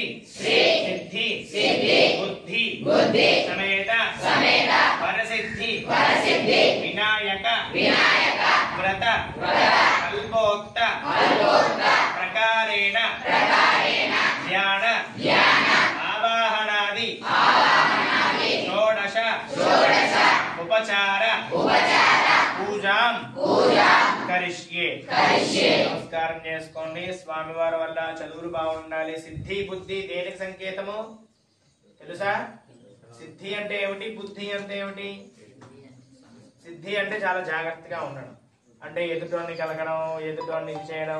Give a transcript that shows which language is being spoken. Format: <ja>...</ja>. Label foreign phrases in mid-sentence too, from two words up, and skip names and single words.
<sa>सिद्धि बुद्धि समेत परसिद्धि विनायक व्रत कल्पोक्त प्रकारेण ध्यान आवाहनादि षोडश उपचार पूजां करिष्ये.</sa> <te>నమస్కారం చేసుకోండి. స్వామివారి వల్ల చదువులు బాగుండాలి. సిద్ధి బుద్ధి దేనికి సంకేతము తెలుసా? సిద్ధి అంటే ఏమిటి, బుద్ధి అంటే ఏమిటి? సిద్ధి అంటే చాలా జాగ్రత్తగా ఉండడం, అంటే ఎదుటోని కలగడం, ఎదుటోని చేయడం.</te>